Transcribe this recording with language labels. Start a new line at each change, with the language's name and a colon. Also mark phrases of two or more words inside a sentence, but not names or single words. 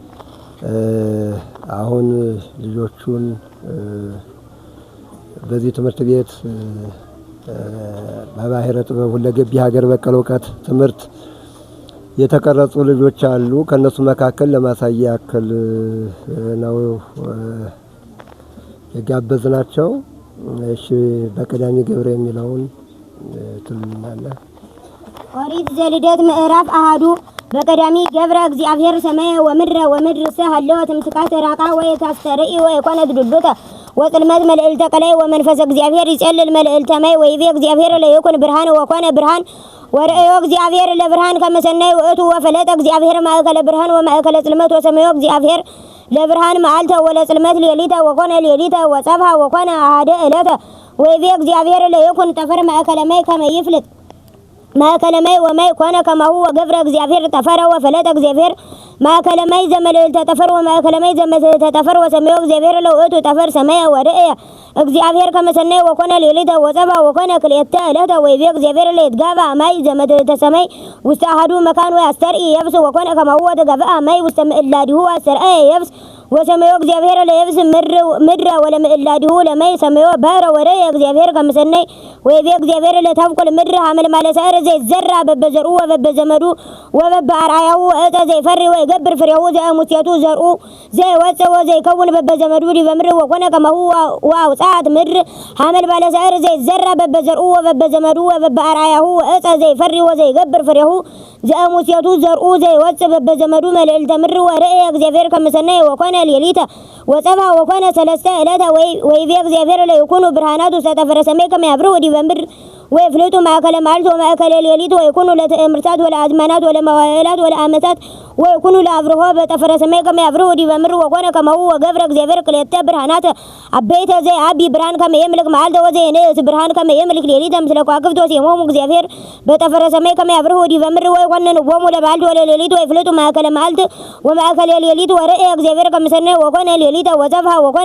Amharic: አሁን ልጆቹን በዚህ ትምህርት ቤት በባሕረ ጥበብ ሁለገብ የሀገር በቀል እውቀት ትምህርት የተቀረጹ ልጆች አሉ። ከነሱ መካከል ለማሳያ ያክል ነው የጋበዝናቸው። እሺ
Geez: በቀዳሚ ገብረ
Amharic: የሚለውን ትልናለ።
Geez: ኦሪት ዘልደት ምዕራፍ አሐዱ በቀዳሚ ገብረ እግዚአብሔር ሰማየ ወምድረ ሰሃለው ትምስካተ ራቃ ወይታስተርኢ ወይኮነት ዱዱተ ወጽልመት መልእልተ ቀላይ ወመንፈስ እግዚአብሔር ይጸልል መልእልተ ማይ ወይቤ እግዚአብሔር ለይኩን ብርሃን ወኮነ ብርሃን ወርእዮ እግዚአብሔር ለብርሃን ከመሰናይ ውእቱ ወፈለጠ እግዚአብሔር ማእከለ ብርሃን ወማእከለ ጽልመት ወሰማዮ እግዚአብሔር ለብርሃን መዓልተ ወለጽልመት ሌሊተ ወኮነ ሌሊተ ወጸብሐ ወኮነ አሐደ ዕለተ ወይቤ እግዚአብሔር ለይኩን ጠፈር ማእከለ ማይ ከመ ይፍልጥ ማእከለማይ ወማይ ኮነ ከማሁ ወገብረ እግዚአብሔር ተፈረ ወፈለጠ እግዚአብሔር ማእከለማይ ዘመልዕልተ ጠፈር ወማእከለማይ ዘመልዕልተ ጠፈር ወሰማዩ እግዚአብሔር ለውእቱ ጠፈር ሰማየ ወርእየ እግዚአብሔር ከመሰናይ ወኮነ ሌሊተ ወጸባ ወኮነ ክልኤተ ዕለተ ወይቤ እግዚአብሔር ለይትጋባ ማይ ዘመልዕልተ ሰማይ ውስተ አሐዱ መካን ወያስተርኢ የብስ ወኮነ ከማሁ ወተጋብአ ማይ ውስተ ምዕላዲሁ አስተርአየ የብስ ወሰማዩ እግዚአብሔር ለየብስ ምድረ ወለምዕላዲሁ ለማይ ሰማዩ ባህረ ወርእየ እግዚአብሔር ከመሰናይ ወይቤ እግዚአብሔር ለታብቁል ምድር ሐመልማለ ሰዕር ዘይዘራ በበዘርኡ ወበበዘመዱ ወበበአርአያሁ ዕፀ ዘይፈሪ ወይገብር ፍሬሁ ዘእሙሴቱ ዘርኡ ዘይወፅእ ወዘይከውን በበዘመዱ ዲበ ምድር ወኮነ ከማሁ ወአውፅአት ምድር ሐመልማለ ሰዕር ዘይዘራ በበዘርኡ ወበበዘመዱ ወበበአርአያሁ ዕፀ ዘይፈሪ ወዘይገብር ፍሬሁ ዘእሙሴቱ ዘርኡ ዘይወፅእ በበዘመዱ መልዕልተ ምድር ወርእየ እግዚአብሔር ከመሰናይ ወኮነ ሌሊተ ወጸባ ወኮነ ሰለስተ ዕለተ ወይቤ እግዚአብሔር ለይኩኑ ብርሃናት ውስተ ጠፈረ ሰማይ ከመ ያብርሁ ዲበ ምድር ወይፍልጡ ማእከለ መዓልት ወማእከለ ሌሊት ወይኩኑ ለትእምርታት ወለአዝማናት ወለመዋዕላት ወለዓመታት ወይኩኑ ለአብርሆ በጠፈረ ሰማይ ከመ ያብርሁ ዲበ ምድር ወኮነ ከማሁ ወገብረ እግዚአብሔር ክልኤተ ብርሃናት አበይተ ዘይአቢ ብርሃን ከመ የምልክ መዓልተ ወዘይንእስ ብርሃን ከመ የምልክ ሌሊተ ምስለ ከዋክብት ወሴሞሙ እግዚአብሔር በጠፈረ ሰማይ ከመ ያብርሁ ዲበ ምድር ወይኮንንዎሙ ለመዓልት ወለሌሊት ወይፍልጡ ማእከለ መዓልት ወማእከለ ሌሊት ወርእየ እግዚአብሔር ከመሰናይ ወኮነ ሌሊተ ወጸብሐ ወኮነ